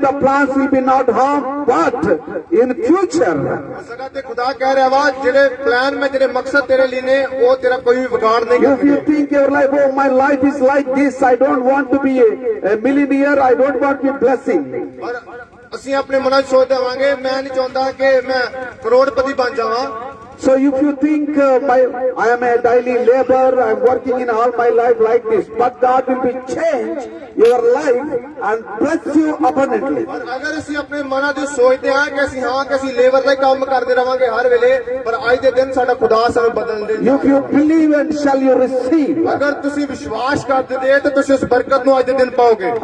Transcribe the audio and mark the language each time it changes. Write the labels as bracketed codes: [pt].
[en] The plans will be not harm, but in future. [pa] ਉਸ ਜਗ੍ਹਾ ਤੇ ਖੁਦਾ ਕਹਿ ਰਿਹਾ ਵਾ ਜਿਹੜੇ ਪਲਾਨ ਮੈਂ ਜਿਹੜੇ ਮਕਸਦ ਤੇਰੇ ਲਈ ਨੇ ਉਹ ਤੇਰਾ ਕੋਈ ਵੀ ਵਿਗਾੜ ਨਹੀਂ [en] If you think your life, oh, my life is like this, I don't want to be a millionaire, I don't want to be blessing. [pa] ਔਰ ਅਸੀਂ ਆਪਣੇ ਮਨਾਂ 'ਚ ਸੋਚ ਦੇਵਾਂਗੇ ਮੈਂ ਨਹੀਂ ਚਾਹੁੰਦਾ ਕਿ ਮੈਂ ਕਰੋੜਪਤੀ ਬਣ ਜਾਵਾਂ। [en] So if you think I am a daily labor, I am working in all my life like this, but God will be change your life and bless you abundantly. [pa] ਔਰ ਅਗਰ ਅਸੀਂ ਆਪਣੇ ਮਨਾਂ 'ਚ ਸੋਚਦੇ ਹਾਂ ਕਿ ਅਸੀਂ ਲੇਬਰ ਦਾ ਹੀ ਕੰਮ ਕਰਦੇ ਰਵਾਂਗੇ ਹਰ ਵੇਲੇ, ਪਰ ਅੱਜ ਦੇ ਦਿਨ ਸਾਡਾ ਖੁਦਾ ਸਾਨੂੰ ਬਦਲ ਦੇ। [en] If you believe and shall you receive. [pa] ਅਗਰ ਤੁਸੀਂ ਵਿਸ਼ਵਾਸ ਕਰਦੇ ਜੇ ਤਾਂ ਤੁਸੀਂ ਉਸ ਬਰਕਤ ਨੂੰ ਅੱਜ ਦੇ ਦਿਨ ਪਾਓਗੇ।